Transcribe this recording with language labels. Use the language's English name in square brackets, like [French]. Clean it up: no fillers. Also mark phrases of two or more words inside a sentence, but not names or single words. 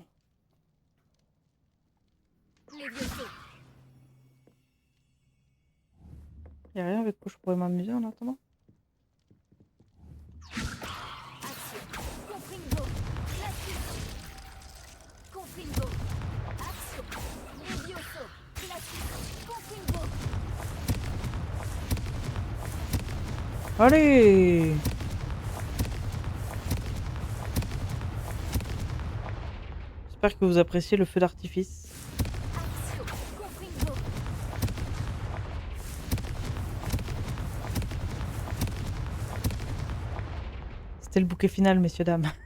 [French] Levioso. Y a rien avec quoi je pourrais m'amuser en attendant. Axio. Confringo. Glacis. Confringo. Axio. Levioso. Glacis. Confringo. Allez! J'espère que vous appréciez le feu d'artifice. Axio. Confringo. C'était le bouquet final, messieurs, dames.